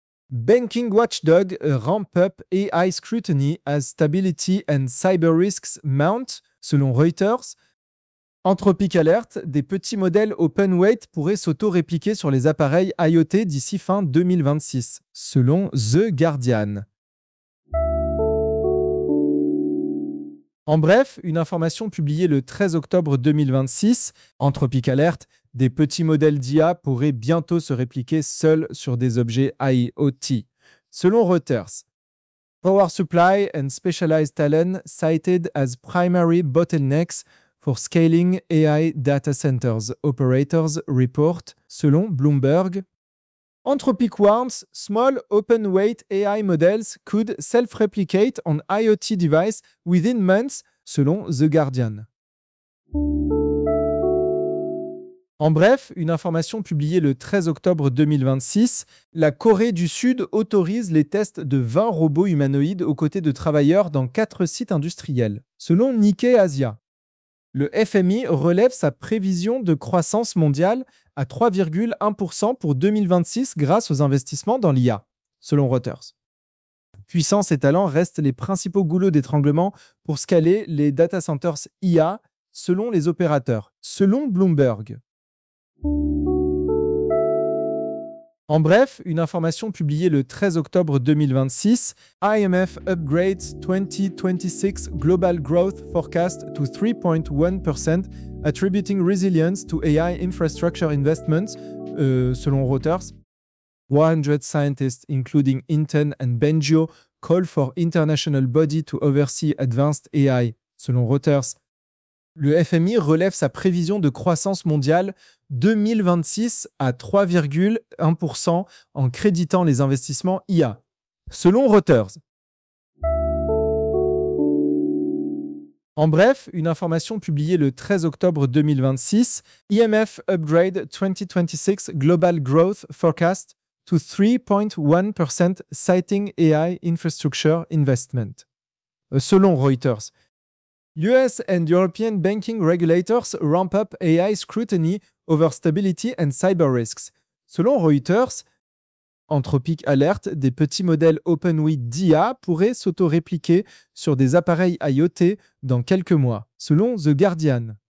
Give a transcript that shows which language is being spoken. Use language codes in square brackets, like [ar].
[en] Banking watchdog ramp up AI scrutiny as stability and cyber risks mount, [fr] selon Reuters. Anthropic Alert, des petits modèles open weight pourraient s'auto-répliquer sur les appareils IoT d'ici fin 2026, selon The Guardian. En bref, une information publiée le 13 octobre 2026, Anthropic Alert, des petits modèles d'IA pourraient bientôt se répliquer seuls sur des objets IoT, selon Reuters. [en] Power Supply and Specialized Talent cited as primary bottlenecks for scaling AI data centers, operators report, [fr] selon Bloomberg. [en] Anthropic warns small open-weight AI models could self-replicate on IoT device within months, [fr] selon The Guardian. En bref, une information publiée le 13 octobre 2026, la Corée du Sud autorise les tests de 20 robots humanoïdes aux côtés de travailleurs dans 4 sites industriels, selon Nikkei Asia. Le FMI relève sa prévision de croissance mondiale à 3,1% pour 2026 grâce aux investissements dans l'IA, selon Reuters. Puissance et talent restent les principaux goulots d'étranglement pour scaler les data centers IA, selon les opérateurs, selon Bloomberg. En bref, une information publiée le 13 octobre 2026, [en] IMF upgrades 2026 global growth forecast to 3.1%, attributing resilience to AI infrastructure investments, [fr] selon Reuters. [en] 100 scientists, including Hinton and Benzio, call for international body to oversee advanced AI, [fr] selon Reuters. Le FMI relève sa prévision de croissance mondiale 2026 à 3,1% en créditant les investissements IA, selon Reuters. En bref, une information publiée le 13 octobre 2026, [en] IMF upgrade 2026 global growth forecast to 3.1% citing AI infrastructure investment, [fr] selon Reuters. [en] US and European banking regulators ramp up AI scrutiny over stability and cyber risks. [fr] Selon Reuters, Anthropic Alert, des petits modèles OpenWeight d'IA pourraient s'auto-répliquer sur des appareils IoT dans quelques mois, selon The Guardian.